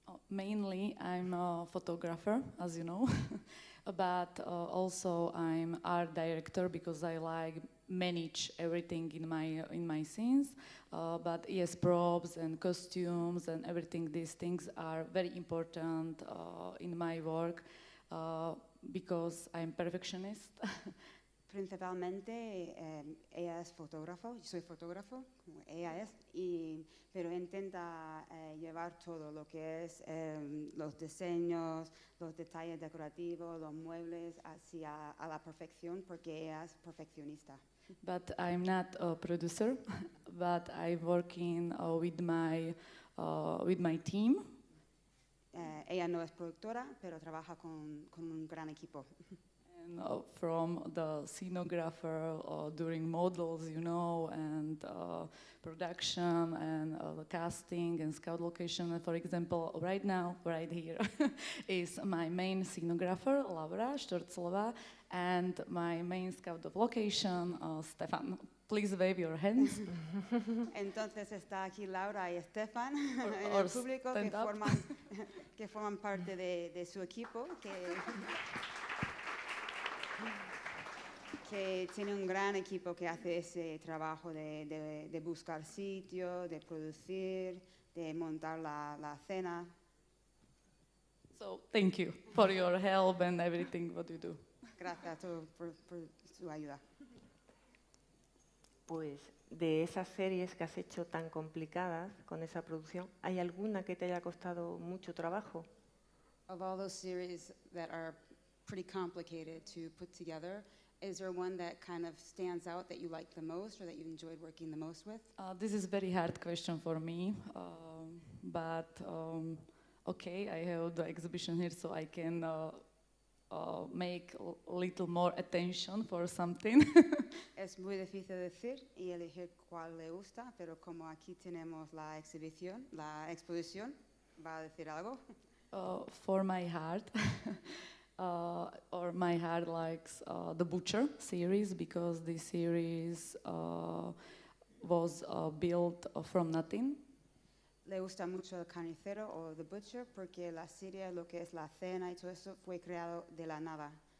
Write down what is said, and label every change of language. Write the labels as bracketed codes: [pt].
[en] Mainly, I'm a photographer, as you know, but also I'm art director, because I like manage everything in my scenes. But yes, props and costumes and everything, these things are very important in my work because I'm perfectionist. [es] Principalmente ella es fotógrafo, yo soy fotógrafo, como ella es, pero intenta llevar todo lo que es los diseños, los detalles decorativos, los muebles hacia a la perfección, porque ella es perfeccionista. [en] But I'm not a producer, but I'm working with my team. [es] Ella no es productora, pero trabaja con un gran equipo. [en] And from the scenographer during models, you know, and production and the casting and scout location. And for example, right now, right here, is my main scenographer, Laura Štorclova, and my main scout of location, Stefan. Please wave your hands. [es] Entonces está aquí Laura y Stefan en [en] Or [es] el público que forman parte de su equipo, que tiene un gran equipo que hace ese trabajo de buscar sitio, de producir, de montar la escena. [en] So thank you for your help and everything what you do. [es] Gracias por su ayuda. Pues de esas series que has hecho tan complicadas con esa producción, ¿hay alguna que te haya costado mucho trabajo? [en] Of all those series that are pretty complicated to put together, is there one that kind of stands out that you like the most or that you enjoyed working the most with? This is a very hard question for me but okay, I have the exhibition here, so I can make a little more attention for something. [es] Es muy difícil decir y elegir cuál le gusta, pero como aquí tenemos la exposición, ¿va a decir algo? [en] For my heart, or my heart likes the Butcher series, because this series was built from nothing. [es] Le gusta mucho el carnicero o The Butcher porque la serie, lo que es la cena y todo eso, fue creado de la nada.